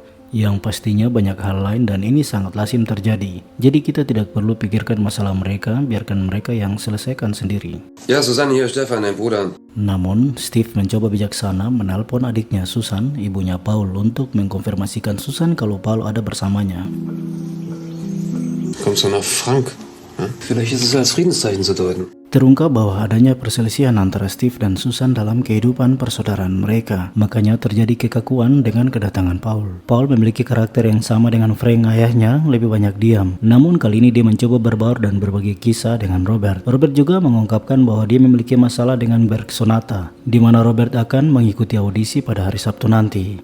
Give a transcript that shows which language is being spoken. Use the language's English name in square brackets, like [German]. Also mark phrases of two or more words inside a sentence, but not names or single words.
[Indonesian] Yang pastinya banyak hal lain dan ini sangat lazim terjadi. Jadi kita tidak perlu pikirkan masalah mereka, biarkan mereka yang selesaikan sendiri. [German] Ja, Susanne, hier Stefan, dein Bruder. [Indonesian] Namun, Steve mencoba bijaksana menelpon adiknya Susan, ibunya Paul, untuk mengkonfirmasikan Susan kalau Paul ada bersamanya. [German] Kommst du nach Frank? Hm? Vielleicht ist es als Friedenszeichen zu deuten. [Indonesian] Terungkap bahwa adanya perselisihan antara Steve dan Susan dalam kehidupan persaudaraan mereka. Makanya terjadi kekakuan dengan kedatangan Paul. Paul memiliki karakter yang sama dengan Frank ayahnya, lebih banyak diam. Namun kali ini dia mencoba berbaur dan berbagi kisah dengan Robert. Robert juga mengungkapkan bahwa dia memiliki masalah dengan Berg Sonata, di mana Robert akan mengikuti audisi pada hari Sabtu nanti.